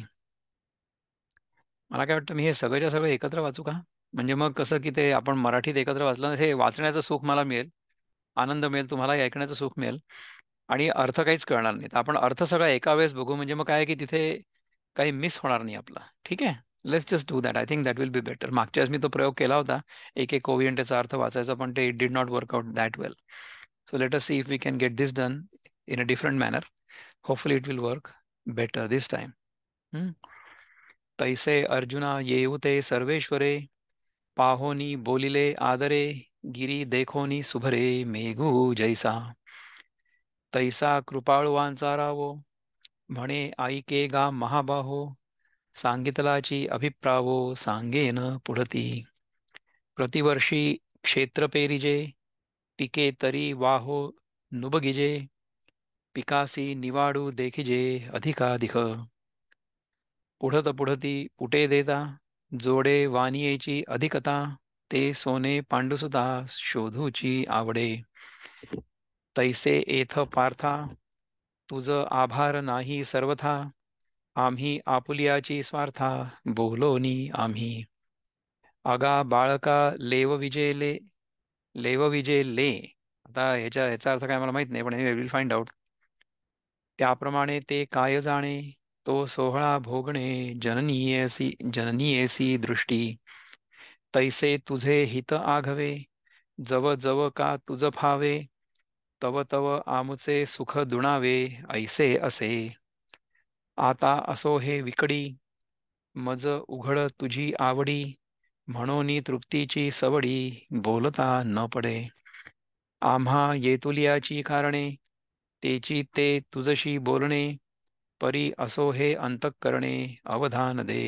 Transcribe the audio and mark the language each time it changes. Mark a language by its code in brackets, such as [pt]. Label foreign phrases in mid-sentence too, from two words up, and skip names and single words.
[mr] मला काय वाटतं मी हे सगळंच्या सगळं एकत्र वाचू का? म्हणजे मग कसं की ते आपण मराठीत एकत्र वाचलं ना, हे वाचण्याचं सुख मला मिळेल, आनंद मिळेल, तुम्हालाही ऐकण्याचं सुख मिळेल आणि अर्थ काहीच कळणार नाही. तर आपण अर्थ सगळा एका वेळेस बघू, म्हणजे मग काय आहे की तिथे काही मिस होणार नाही आपला. ठीक आहे. [en] Let's just do that. I think that will be better. [mr] मागच्या वेळेस मी तो प्रयोग केला होता, एक एक ओवी आणि त्याचा अर्थ वाचायचा, पण ते [en] it did not work out that well. So let us see if we can get this done in a different manner. Hopefully it will work better this time. [mr] तैसे अर्जुना येऊ ते सर्वेश्वरे, पाहोनी बोलिले आदरे, गिरी देखोनी सुभरे मेघू जैसा. तैसा कृपाळुवांचा रावो, म्हणे ऐके गा महाबाहो, सांगितलाची अभिप्रावो सांगेन पुढती. प्रतिवर्षी क्षेत्र पेरिजे, पिके तरी वाहो नुबगिजे, पिकासी निवाडू देखिजे अधिकाधिक. पुढत पुढती पुटे देता, जोडे वानियेची अधिकता, ते सोने पांडुसुता शोधूची आवडे. तैसे एथ पार्था, तुझ आभार नाही सर्वथा, आम्ही आपुलियाची स्वार्था बोलोनी आम्ही. अगा बाळका लेव विजेले. आता ह्याचा अर्थ काय मला माहित नाही, पण [en] will find out. [mr] त्याप्रमाणे ते काय जाणे, तो सोहळा भोगणे जननीयसी दृष्टी. तैसे तुझे हित आघवे, जव जव का तुझ फावे, तव तव आमुचे सुख दुणावे ऐसे असे. आता असो हे विकडी, मज उघड तुझी आवडी, म्हणून तृप्तीची सवडी बोलता न पडे. आम्हा येतुलियाची कारणे, तेची ते तुझशी बोलणे, परी असो हे अंतःकरणे अवधान दे.